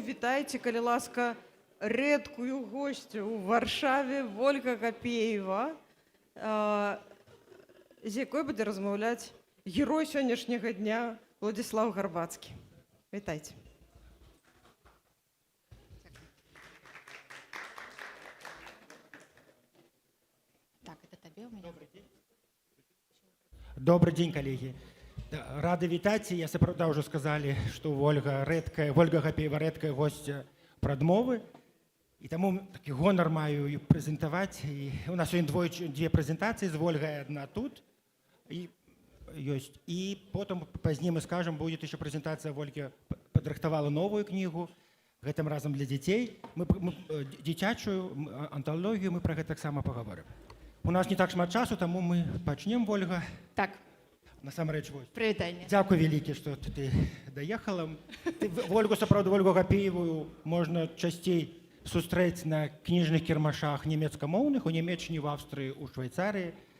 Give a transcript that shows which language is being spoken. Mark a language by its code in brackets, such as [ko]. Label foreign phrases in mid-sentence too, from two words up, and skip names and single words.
[be] Вітайце, калі ласка, рэдкую госцю ў Варшаве Вольга Капеева, з якой будзе размаўляць герой сённяшняга дня Владислав Гарбацкі. Вітайце. [ru] Так, это табе у меня. Добрый день, коллеги. [be] Рады вітаць. Я сапраўда ўжо сказалі, што Вольга Капеева рэдкая госця прадмовы. І таму такі гонар маю прэзентаваць. І у нас сёння две прэзентацыі з Вольгай, одна тут ёсць. І потым пазней мы скажам, [ru] будет еще прэзентацыя. [be] Вольга падрыхтавала новую кнігу, гэтым разам для дзяцей. Мы дзіцячую анталогію, мы пра гэта таксама паговорым. У нас не так шмат часу, таму мы пачнем, Вольга. Так. Насамрэч, вось. Прывітанне. Дзякуй вялікі, што ты даехала. Вольгу, сапраўды, Вольгу Капееву можна часцей сустрэць на кніжных кірмашах нямецкамоўных, у Нямеччыне, в Австрыі, у Швейцарыі.